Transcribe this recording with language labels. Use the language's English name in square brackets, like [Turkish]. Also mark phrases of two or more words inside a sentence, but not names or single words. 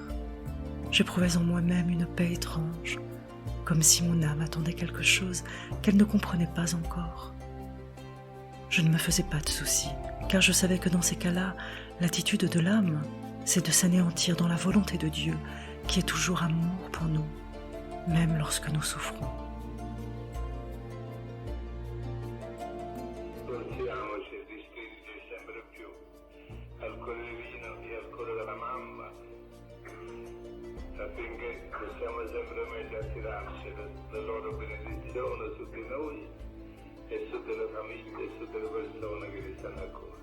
[French] J'éprouvais en moi-même une paix étrange, comme si mon âme attendait quelque chose qu'elle ne comprenait pas encore. Je ne me faisais pas de soucis, car je savais que dans ces cas-là, l'attitude de l'âme, c'est de s'anéantir dans la volonté de Dieu, qui est toujours amour pour nous, même lorsque nous souffrons. [Italian] Portiamoci di spiriti sempre più al cuore divino e al cuore della mamma, affinché possiamo sempre meglio attirarci la loro benedizione su di noi e su delle famiglie e su delle persone che vi stanno a cuore.